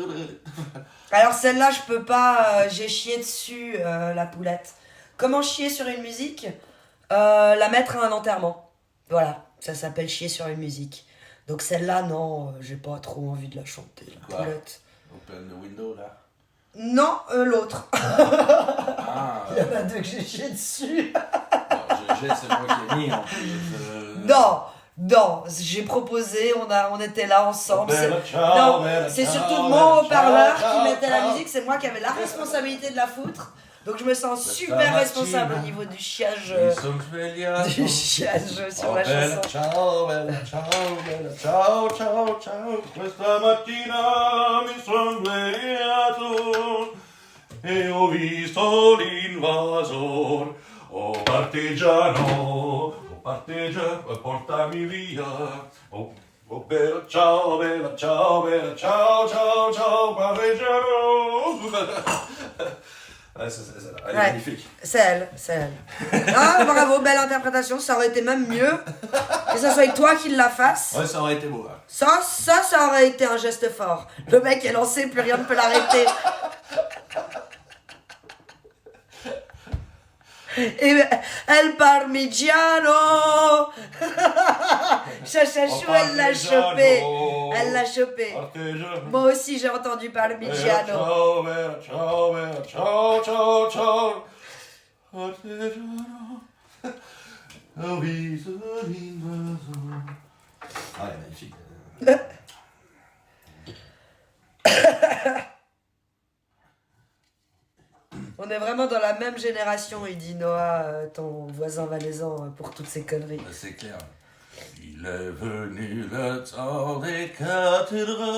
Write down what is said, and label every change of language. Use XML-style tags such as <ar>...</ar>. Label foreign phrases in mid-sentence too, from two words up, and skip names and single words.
<fr>Alors celle-là, je peux pas, j'ai chié dessus, la poulette. Comment chier sur une musique? La mettre à un enterrement. Voilà, ça s'appelle chier sur une musique. Donc celle-là, non, j'ai pas trop envie de la chanter, la Quoi? poulette.</fr> <en>Open the window,</en> <fr>là. Non, l'autre. Ah, Il y en a deux que j'ai chié dessus. GG, c'est moi qui ai mis, en plus. Non, j'ai proposé, on était là ensemble.</fr> <it>Bella</it> <fr>C'est-</fr> <it>ciao,</it> <fr>Non,</fr> <it>bella</it> <fr>c'est</fr> <it>ciao,</it> <fr>surtout</fr> <it>bella</it> <fr>mon haut-parleur</fr> <it>ciao,</it> <fr>qui mettait la</fr> <it>ciao.</it> <fr>musique, c'est moi qui avais la responsabilité de la foutre. Donc je me sens super</fr> <it>mattina.</it> <fr>responsable au niveau du chiage,</fr> <it>Mi son svegliato.</it> <fr>du chiage sur Oh, la</fr> <it>bella</it> <fr>chanson.</fr> <it>ciao, bella ciao, bella ciao, ciao, ciao. Questa mattina mi son svegliato e ho visto l'invasor. Oh partigiano, portami via. Oh bella ciao, ciao, ciao, ciao, partigiano.</it> <fr>Ouais, c'est elle est Ouais. magnifique. C'est elle. Ah, bravo, belle interprétation, ça aurait été même mieux que ça soit toi qui la fasse. Ouais, ça aurait été beau. Hein. Ça aurait été un geste fort. Le mec est lancé, plus rien ne peut l'arrêter. Et El Parmigiano. Chachachou, elle l'a chopé. Elle l'a chopé. Moi aussi, j'ai entendu Parmigiano.</fr> <it>Ciao, bella, ciao, bella, ciao, ciao, ciao. Partigiano. Ho visto l'invasor.</it> <fr>Ah, elle est magnifique. On est vraiment dans la même génération, il dit Noah, ton voisin valaisan, pour toutes ces conneries. C'est clair. Il est venu le temps des cathédrales.</fr>